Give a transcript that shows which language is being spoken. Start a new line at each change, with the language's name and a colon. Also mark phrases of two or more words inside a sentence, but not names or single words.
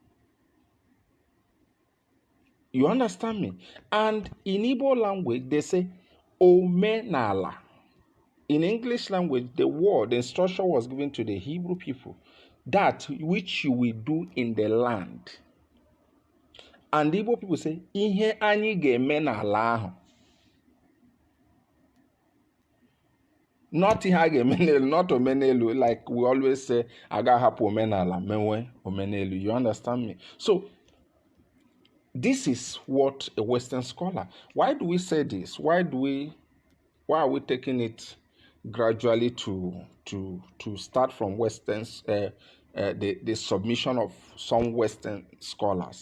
English: You understand me? And in Igbo language, they say, omenala. In English language, the instruction was given to the Hebrew people, that which you will do in the land. And the Igbo people say,
Igbo: ihe anyị ga-eme n'ala ahụ. Not ihe a ga-eme n'elu,
English: not omenelu, like we always say,
Igbo: aga hapụ omenala, mewe omenelu.
English: You understand me? So, this is what a Western scholar. Why do we say this? Why are we taking it gradually to start from Westerns, the submission of some Western scholars?